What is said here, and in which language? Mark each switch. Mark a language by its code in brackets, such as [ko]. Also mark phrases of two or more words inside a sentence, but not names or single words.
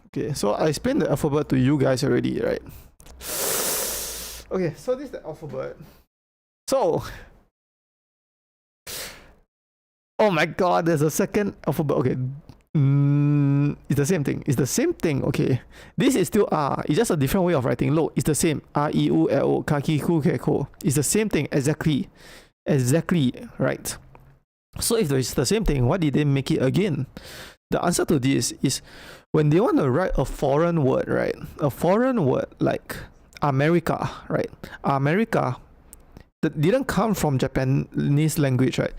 [en] Okay, so I explained the alphabet to you guys already, right? Okay, so this is the alphabet. So, oh my god, there's a second alphabet. Okay, it's the same thing. It's the same thing. Okay, this is still R. It's just a different way of writing. Look, it's the same. R E U L O Ka Ki Ku Ke Ko. It's the same thing exactly, right. So if it's the same thing, why did they make it again? The answer to this is when they want to write a foreign word, right? A foreign word like America, right? America that didn't come from Japanese language, right?